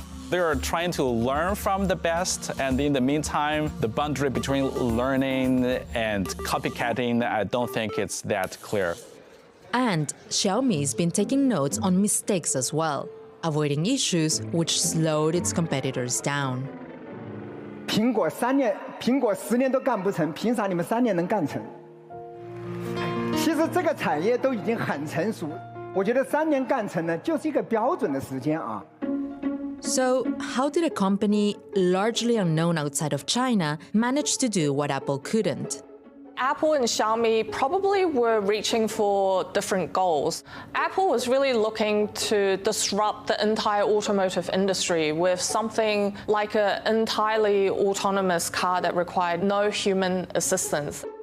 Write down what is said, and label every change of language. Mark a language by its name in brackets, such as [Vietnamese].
[English] They're trying to learn from the best, and in the meantime, the boundary between learning and copycatting, I don't think it's that clear. And Xiaomi's been taking notes on mistakes as well, avoiding issues which slowed its competitors down. [Chinese] 苹果10年都干不成，凭啥你们3年能干成？其实这个产业都已经很成熟，我觉得3年干成呢，就是一个标准的时间啊。 [English] So, how did a company largely unknown outside of China manage to do what Apple couldn't? Apple and Xiaomi probably were reaching for different goals. Apple was really looking to disrupt the entire automotive industry with something like an entirely autonomous car that required no human assistance.